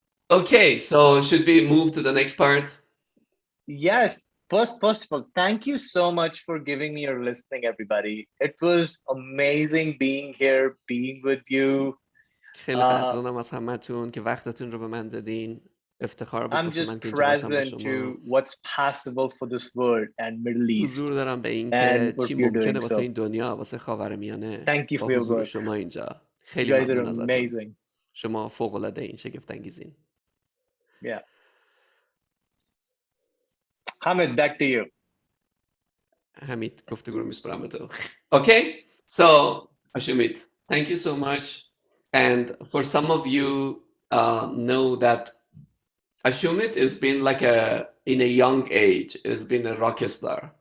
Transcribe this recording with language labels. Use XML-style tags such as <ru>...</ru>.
<en>Okay, so should we move to the next part? Yes. First of all, thank you so much for giving me your listening, everybody. It was amazing being here, being with you.</en> <fa>خیلی ممنونم از همتون که وقتتون رو به من دادین. افتخار بود</fa> <en>I'm just present to what's possible for this world and Middle East.</en> <fa>حضور دارم به این که چی ممکنه واسه این دنیا، واسه خاورمیانه.</fa> <en>Thank you for your work.</en> <fa>شما اینجا. خیلی ممنون ازتون. شما فوق العاده این، شگفت انگیزین.</fa> <en>Yeah. Hamid, back to you.</en> <fa>حمید گفتگو رو میسپرم به تو.</fa> <en>Okay, so Ashumeet, thank you so much. And for some of you know that Ashumeet has been like in a young age, has been a rock star.</en>